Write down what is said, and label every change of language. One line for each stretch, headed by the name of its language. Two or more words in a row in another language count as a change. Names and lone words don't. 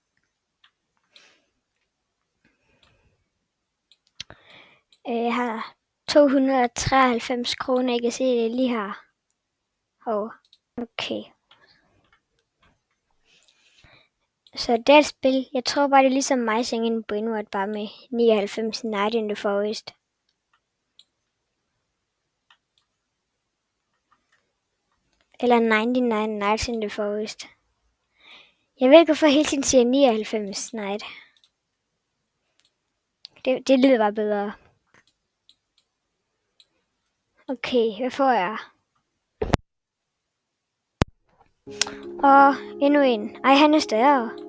Danish: Jeg har 293 kroner, I kan se det lige her. Okay. Så det er et spil. Jeg tror bare, det er ligesom My Singing Brainword, bare med 99 Nights in the Forest. Eller 99 Nights in the Forest. Jeg ved ikke, hvorfor jeg hele tiden siger 99 Night. Det lyder bare bedre. Okay, hvad får jeg? Og endnu en. Ej, han er større.